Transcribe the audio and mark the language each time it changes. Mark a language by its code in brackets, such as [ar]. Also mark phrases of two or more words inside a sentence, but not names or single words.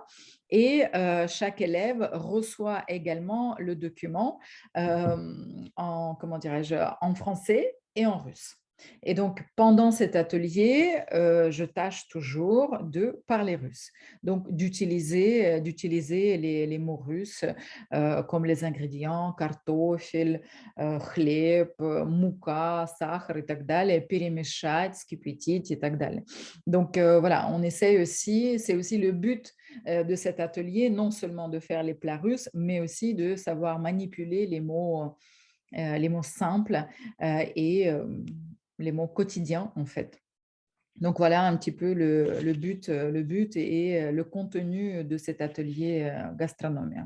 [fr] Et chaque élève reçoit également le document comment dirais-je, en français et en russe. Et donc, pendant cet atelier, je tâche toujours de parler russe. Donc, d'utiliser les mots russes comme les ingrédients, [ru] картофель, хлеб, мука, сахар и так далее, перемешать, вскипятить и так далее. [fr] Donc, voilà, on essaye aussi, c'est aussi le but de cet atelier, non seulement de faire les plats russes, mais aussi de savoir manipuler les mots simples et les mots quotidiens, en fait. Donc, voilà un petit peu le but et le contenu de cet atelier gastronomie.